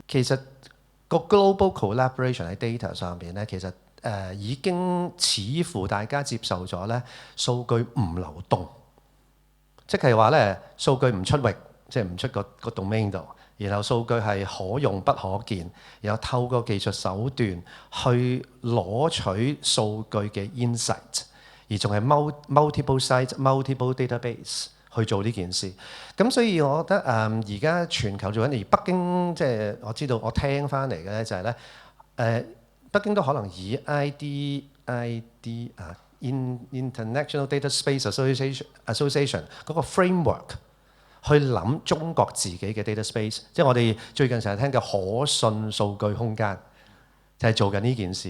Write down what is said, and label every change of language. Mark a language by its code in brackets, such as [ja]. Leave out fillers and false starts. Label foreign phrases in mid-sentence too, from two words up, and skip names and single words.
[yue] 其實個 [en] global collaboration [yue] 喺 data 上邊咧，其實已經似乎大家接受咗咧，數據唔流動。即係話咧，數據唔出域，即係唔出個 domain 度，然後數據係可用不可見，然後透過技術手段去攞取數據嘅 insight， 而仲係 [en] multiple site、multiple database [yue] 去做呢件事。咁所以我覺得而家全球做緊，而北京即係我知道我聽翻嚟嘅咧就係咧北京都可能以 ID International Data Space Association 嗰個 framework 去諗中國自己嘅 data space， 即係我哋最近成日聽嘅可信數據空間，就係做緊呢件事。